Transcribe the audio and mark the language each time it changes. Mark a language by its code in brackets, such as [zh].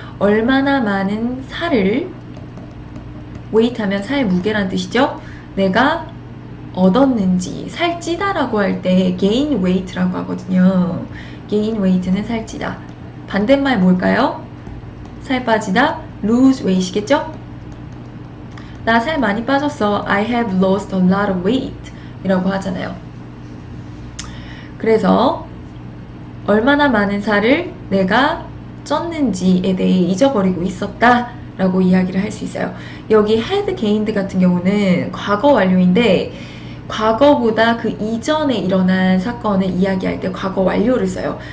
[ko] 얼마나 많은 살을 weight 하면 살 무게란 뜻이죠. 내가 얻었는지. 살찌다라고 할 때 [en] gain weight [ko] 라고 하거든요. [en] gain weight [ko] 는 살찌다. 반대말 뭘까요? 살 빠지다 [en] lose weight [ko] 이겠죠? 나 살 많이 빠졌어. [en] I have lost a lot of weight [ko] 이라고 하잖아요. 그래서 얼마나 많은 살을 내가 쪘는지에 대해 잊어버리고 있었다 라고 이야기를 할 수 있어요. 여기 had gained 같은 경우는 과거 완료인데 과거보다 그 이전에 일어난 사건을 이야기할 때 과거 완료를 써요.